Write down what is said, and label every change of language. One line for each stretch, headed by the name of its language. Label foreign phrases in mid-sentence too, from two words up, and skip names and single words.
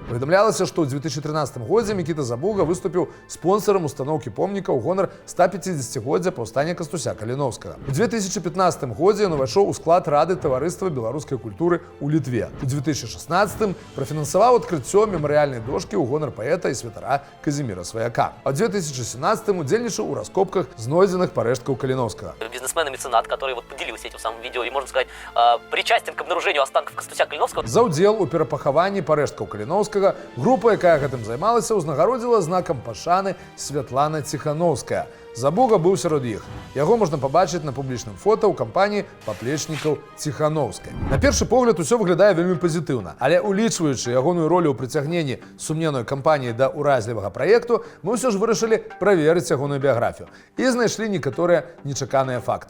Belarusian: Паведамлялася, што ў 2013 годзе Мікіта Забуга выступіў спонсарам устаноўкі помніка ў гонар 150-годдзя паўстання Кастуся Каліноўскага. У 2015 годзе ён увайшоў у склад Рады таварыства беларускай культуры ў Літве. У 2016 прафінансаваў адкрыццё мемарыяльнай дошкі ў гонар паэта і святара Казіміра Сваяка. А ў 2017 удзельнічаў у раскопках знойдзеных парэшткаў Каліноўскага.
Russian: Бизнесмен и меценат, который вот поделился этим самым видео и, можно сказать, причастен к обнаружению останков Кастуся Каліноўскага.
Belarusian: За ўдзел у перапахаванні парэшткаў Каліноўскага група, якая гэтым займалася, узнагародзіла знакам пашаны Святлана Ціхановская. Забуга быў сярод іх. Яго можна пабачыць на публічным фота ў кампаніі паплечнікаў Ціхановскай. На першы погляд усё выглядае вельмі пазітыўна, але улічваючы ягоную ролю ў прыцягненні сумненной кампаніі да ўразлівага праекту, мы ўсё ж вырашылі праверыць ягоную біяграфію і знайшлі некаторыя нечаканыя факты.